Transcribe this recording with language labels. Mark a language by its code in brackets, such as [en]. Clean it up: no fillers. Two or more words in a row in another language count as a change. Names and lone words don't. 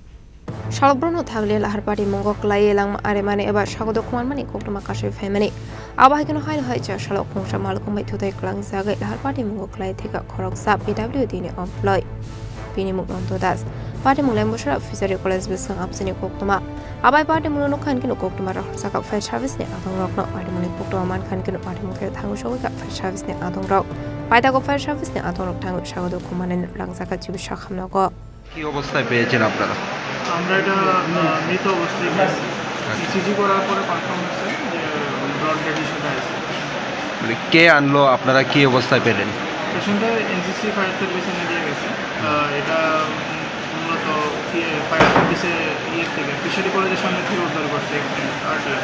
[trp] Shalbrono Thagli Lahar Patimungo Kwlaiwi lang aremani eba Sagodokman mani Koktwma kashe family Abahikino Haino Haicha Shalok Khongsa Malkum Baithudai Klang Sagai Lahar Patimungo Kwlaiwi Thwikha Khoroksa PWD ni employee Bini Mung Nantu Patimung Lembucherra [en] Fishery college [trp] Bwskang absini Koktwma Abai Patimung no kan kinu Koktwma Khoroksa [en] fire service [trp] ni adong rok no Patimung Koktwma man kan kinu Patimung ke thangu shoga [en] fire service [trp] ni adong rok Paithago [en] fire service [trp] ni adong rok thangu Sagodokman ni langzaka Tubujakha Nogo [bn] কি অবস্থায় পেয়েছেন আপনারা আমরা এটা মৃত অবস্থায় পেয়েছি ইসিজি করার পরে কনফার্ম হচ্ছে যে ব্লড ডেড ইস্যুটা আছে মানে কে আনলো আপনারা কি অবস্থায় পেলেন পেশেন্টটা এনসিসি [en] fire service [bn] নিয়ে গেছে এটা মূলত [en] fire service [bn] থেকে [en] fishery college [bn] সামনে থেকে উদ্ধার করছে আরটিআর